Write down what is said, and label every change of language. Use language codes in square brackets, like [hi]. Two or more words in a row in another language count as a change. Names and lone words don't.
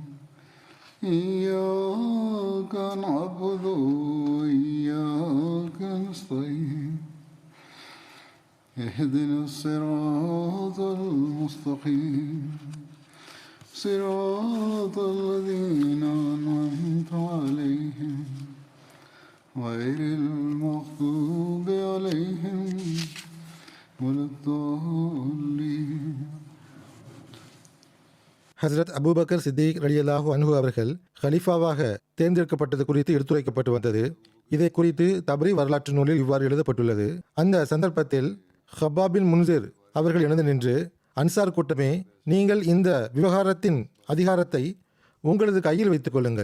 [ar] إياك نعبد وإياك نستعين اهدنا الصراط المستقيم صراط الذين أنعمت عليهم غير المغضوب عليهم ولا الضالين. [ta] ஹசரத் அபூபக்கர் சித்திக் [ar] رضي الله عنه [ta] அவர்கள் ஹலீஃபாவாக தேர்ந்தெடுக்கப்பட்டது குறித்து எடுத்துரைக்கப்பட்டு வந்தது. இதை குறித்து தப்ரி வரலாற்று நூலில் இவ்வாறு எழுதப்பட்டுள்ளது. அந்த சந்தர்ப்பத்தில் ஹப்பாப் பின் முன்சிர் அவர்கள் எழுந்து நின்று, அன்சார் கூட்டமே, நீங்கள் இந்த விவகாரத்தின் அதிகாரத்தை உங்களது கையில் வைத்துக் கொள்ளுங்கள்.